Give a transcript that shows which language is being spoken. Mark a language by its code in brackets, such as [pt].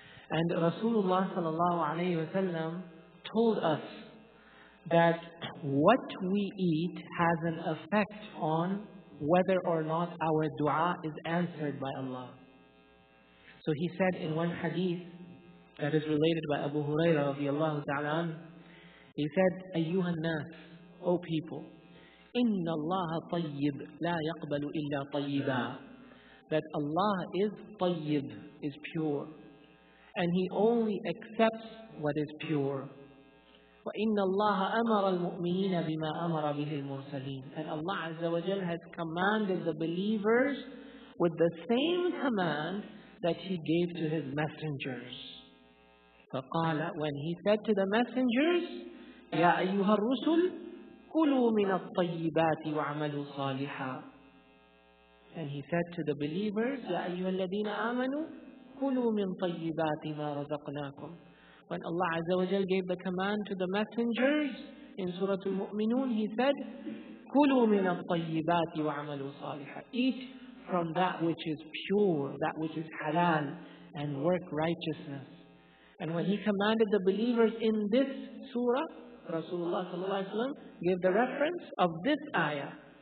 [en] And Rasulullah sallallahu alayhi wa sallam told us that what we eat has an effect on whether or not our dua is answered by Allah. So He said in one hadith that is related by Abu Hurairah radiallahu ta'ala anhu, He said, [ar] أيها الناس, [en] O people, [ar] إن الله طيب لا يقبل إلا طيبا. [en] That Allah is طيب, is pure, and He only accepts what is pure. [ar] وَإِنَّ اللَّهَ أَمَرَ الْمُؤْمِنِينَ بِمَا أَمَرَ بِهِ الْمُرْسَلِينَ. [en] And Allah Azza wa Jal has commanded the believers with the same command that He gave to His messengers. [ar] فقال, [en] when He said to the messengers, [ar] يَا أَيُّهَا الرُّسُلُ كُلُوا مِنَ الطَّيِّبَاتِ وَاعْمَلُوا صَالِحًا. [en] And He said to the believers, [ar] يَا أَيُّهَا الَّذِينَ آمَنُوا كُلُوا مِنْ طَيِّبَاتِ مَا رَزَقْنَاكُمْ. [en] When Allah Azza wa Jal gave the command to the messengers in Surah Al-Mu'minun, He said, [ar] كُلُوا مِنَ الطَّيِّبَاتِ وَاعْمَلُوا صَالِحًا. [en] Eat from that which is pure, that which is halal, and work righteousness. And when He commanded the believers in this surah, Rasulullah sallallahu alaihi wasallam gave the reference of this ayah.